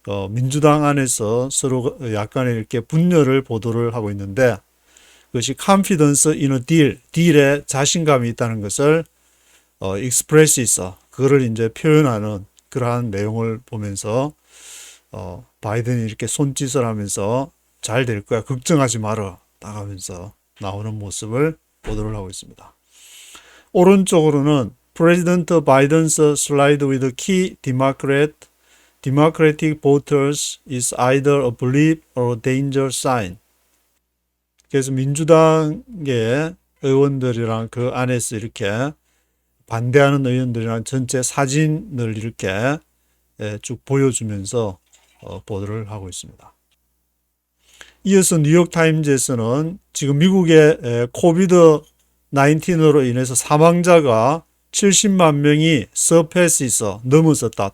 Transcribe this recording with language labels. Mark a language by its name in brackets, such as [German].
[Korean] 민주당 안에서 서로 약간의 이렇게 분열을 보도를 하고 있는데, 그것이 [English] confidence in a deal, [Korean] 딜에 자신감이 있다는 것을 express 있어, 그거를 이제 표현하는 그러한 내용을 보면서 바이든이 이렇게 손짓을 하면서 잘 될 거야, 걱정하지 마라 나가면서 나오는 모습을 보도를 하고 있습니다. 오른쪽으로는 [English] President Biden's slide with key Democratic voters is either a blip or a danger sign. [Korean] 그래서 민주당의 의원들이랑 그 안에서 이렇게 반대하는 의원들이랑 전체 사진을 이렇게 쭉 보여주면서 보도를 하고 있습니다. 이어서 뉴욕타임즈에서는 지금 미국의 코비드 19으로 인해서 사망자가 70만 명이 넘어섰다.